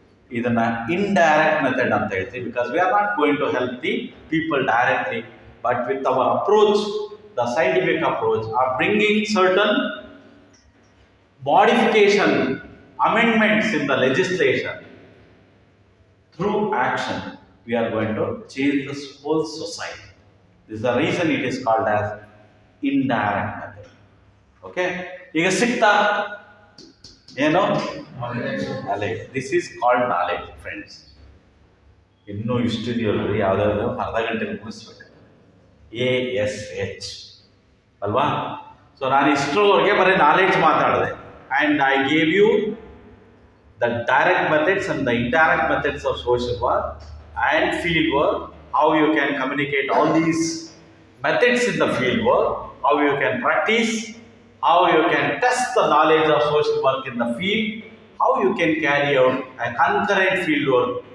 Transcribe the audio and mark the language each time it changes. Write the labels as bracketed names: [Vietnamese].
[Kannada] ಇದನ್ನ indirect method ಅಂತ ಹೇಳ್ತೀವಿ, [English] Because we are not going to help the people directly, but with our approach, the scientific approach, are bringing certain modification, amendments in the legislation. Through action, we are going to change this whole society. This is the reason it is called as indirect method. Okay? [Kannada] ಈಗ ಸಿಕ್ತಾ ಏನು? knowledge. [English] This is called knowledge, friends. [Kannada] ಇನ್ನೂ ಇಷ್ಟಿದೆಯಲ್ರಿ, ಯಾವುದಾದ್ರು ಅರ್ಧ ಗಂಟೆ ಮುಗಿಸ್ಬೇಕು. ASH ಅಲ್ವಾ? So ನಾನು ಇಷ್ಟರವರೆಗೆ ಬರೀ ನಾಲೆಡ್ಜ್ ಮಾತಾಡಿದೆ. [English] And I gave you the direct methods and the indirect methods of social work and field work, how you can communicate all these methods in the field work, how you can practice, how you can test the knowledge of social work in the field, how you can carry out a concurrent field work